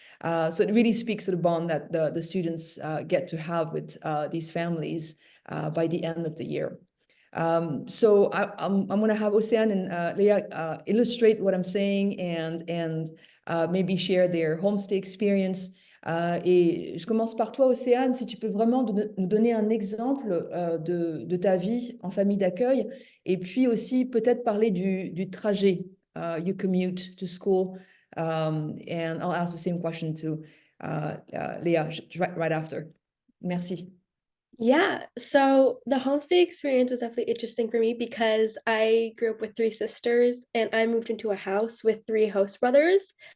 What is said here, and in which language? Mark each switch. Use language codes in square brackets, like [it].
[en] So it really speaks to the bond that the students get to have with these families by the end of the year. So I'm going to have Océane and Léa illustrate what I'm saying and maybe share their homestay experience. [fr] Et je commence par toi, Océane, si tu peux vraiment nous donner un exemple de ta vie en famille d'accueil, et puis aussi peut-être parler du trajet. [en] You commute to school, and I'll ask the same question to Léa right after. [fr] Merci. [en] Yeah, so the homestay experience was definitely interesting for me because I grew up with 3 sisters and I moved into a house with 3 host brothers.